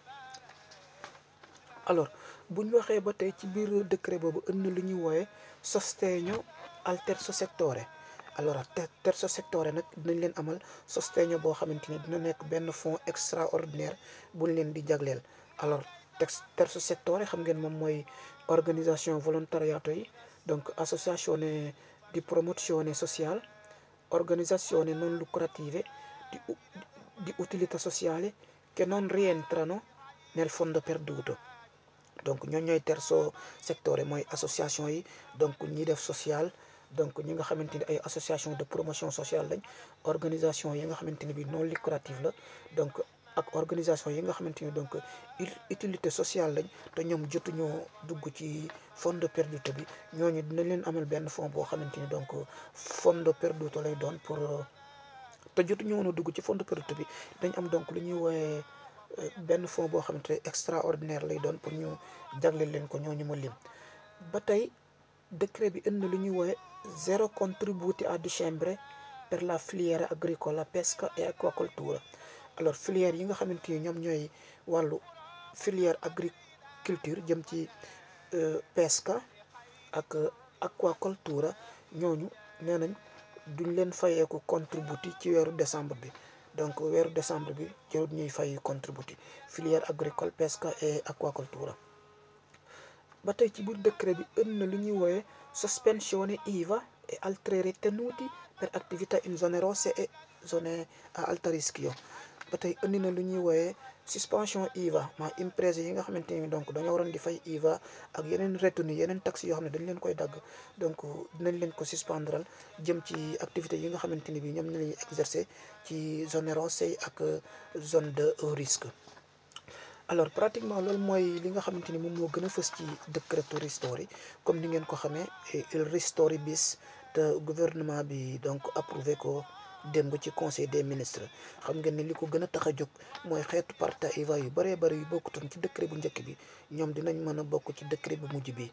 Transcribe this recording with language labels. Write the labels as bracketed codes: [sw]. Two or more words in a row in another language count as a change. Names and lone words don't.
[wo] alors bu ñu waxee ba tey ci biir décret boobu ënd lu ñuy woowe [it] sostegno al terzo settore. [wo] alors [it] terzo settore [wo] nag dinañ leen amal sostegno boo xamante ni dina nekk benn [fr] fonds extraordinaire [wo] buñ leen di jagleel. alors [it] terzo settore [wo] xam ngeen moom mooy organisation volontariato yi, donc [it] associazione di promozione sociale, organizzazioni non lucrative di utilità sociale che non rientrano nel fondo perduto. [wo] Donc ñooy terzo settore mooy association yi, donc ñi def social, donc ñi nga xamante ni ay [fr] association de promotion sociale [wo] lañ, organisation yi nga xamante ni bi [fr] non lucrative [wo] la, donc ak organisation yi nga xamante ni donc [fr] utilité sociale [wo] lañ te ñoom jotuñoo dugg ci [it] fondo perduto [wo] bi, ñooñu dinañ leen amal benn fond boo xamante ni donc [it] fondo perduto [wo] lay doon pour te jotuñu woon a dugg ci [it] fondo perduto [wo] bi, dañ am donc lu ñuy woowe benn fond boo xamante ne extraordinaire lay doon pour ñu jagleel leen ko ñooñu ma lim. ba tey décret bi indi na lu ñuy woowe [it] zero contributi a dicembre per la filiera agricola, pesca e aquacoltura. [wo] Alors filière yi nga xamante ni ñoom ñooy wàllu [fr] filière agriculture [wo] jëm ci pesca ak aquacultura, ñooñu nee nañ duñ leen fayeeku contributi ci weeru décembre bi, donc weeru décembre bi jarut ñuy fay contributi [fr] filière agricole, pesca et aquacultura. [wo] ba tey ci biir décret bi indi na lu ñuy woowe [it] sospensione IVA e altre ritenuti per attività in zone rosse e zone a alto rischio. [wo] ba tey indi na lu ñuy woowe [fr] suspension IVA [wo] ma imprese yi nga xamante ni donc dañoo waroon di fay IVA ak yeneen retenue yeneen taxes yoo xam ne dañ leen koy dagg, donc dinañ leen ko suspendral jëm ci activités yi nga xamante ni bi ñoom ñu lañuy exercer ci [it] zone rosse [wo] yi ak [fr] zone de risque. [wo] alors pratiquement loolu mooy li nga xamante ni moom moo gën a fës ci Decreto Ristori, comme ni ngeen ko xamee il Ristori bis te gouvernement bi donc approuvé ko démb ci [fr] conseil des ministres. [wo] xam ngeen ni li ko gën a tax a jóg mooy xeetu [it] partita IVA [wo] yu bëree bëri yu bokkutoon ci décret bu njëkk bi ñoom dinañ mën a bokk ci décret bu mujj bi.